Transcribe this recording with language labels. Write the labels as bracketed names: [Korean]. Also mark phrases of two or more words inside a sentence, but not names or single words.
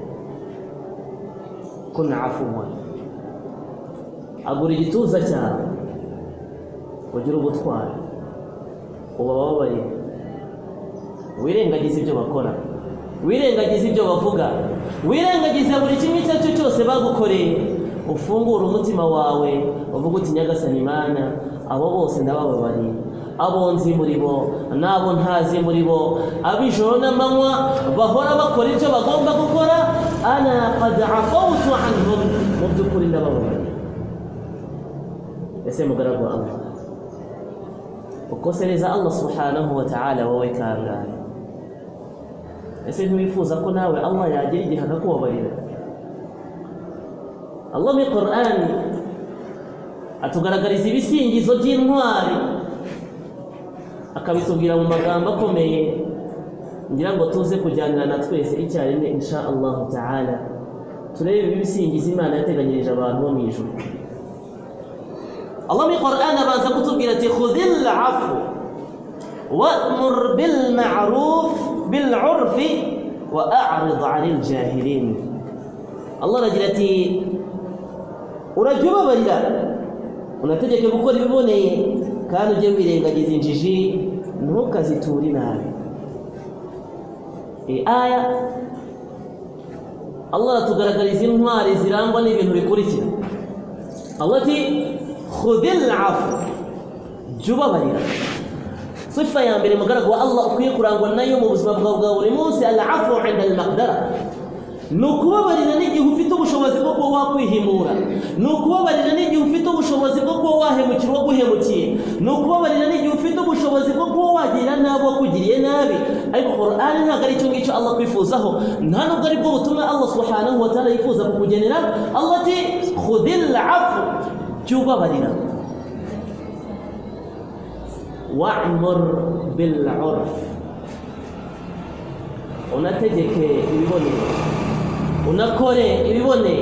[Kinyarwanda] Kuna afuwa, agura igituza cyawe, ugira ubutwari, ubababarire, wirengagize ibyo bakora, wirengagize ibyo bavuga, wirengagize buri kimwe icyo ari cyo cyose bagukoreye. Ufungura umutima wawe uvuga uti Nyagasani Imana, abo bose ndabababariye, abo nzi muri bo n'abo ntazi muri bo, ab'ijoro n'amanywa bahora bakora icyo bagomba gukora, [Arabic] أنا قد عفوت عنهم, [Kinyarwanda] mu by'ukuri ndabababariye. Ese mugaragu wa Allah, ukosereza Allah [Arabic] سبحانه وتعالى [Kinyarwanda] wowe kangahe? Ese ntiwifuza ko nawe Allah yagira igihe akakubabarira? Allah mu Qur'ani atugaragariza ibisingizo by'intwari, akabitubwira mu magambo akomeye, ngira ngo tuze kujyanira na twese icyarimwe [Arabic] إن شاء الله تعالى, [Kinyarwanda] turebe ibisingizo Imana yateganyirije abantu bo mu ijuru. Allah mu Qur'ani abanza kutubwira ati [Arabic] خذ العفو وأمر بالمعروف بالعرف وأعرض عن الجاهلين. [Kinyarwanda] Allah aragira ati urajya ubabarira, unategeke gukora ibiboneye, kandi ujye wirengagiza injiji, ntukaziture inabi. Aya Allah aratugaragariza intwari zirangwa n'ibintu bikurikira. Allah ati [Arabic] خذ العفو, [Kinyarwanda] jya ubabarira. Sifa ya mbere mugaragu wa Allah ukwiye kurangwa nayo mu buzima bwawe bwa buri munsi, [Arabic] العفو عند المقدرة, [Kinyarwanda] ni ukubabarira n'igihe ufite ubushobozi bwo kuba wakwihimura, ni ukubabarira n'igihe ufite ubushobozi bwo kuba wahemukira uwaguhemukiye, ni ukubabarira n'igihe ufite ubushobozi bwo kuba wagirira nabi uwakugiriye nabi. Ariko Qur'ani ntabwo ari icyo ngicyo Allah kwifuzaho, nta nubwo ari bwo butumwa Allah [Arabic] سبحانه وتعالى [Kinyarwanda] yifuza kukugenera. Allah ati [Arabic] خذ العفو, [Kinyarwanda] jya ubabarira, [Arabic] وأمر بالعرف, [Kinyarwanda] unategeke ibiboneye, unakore ibiboneye.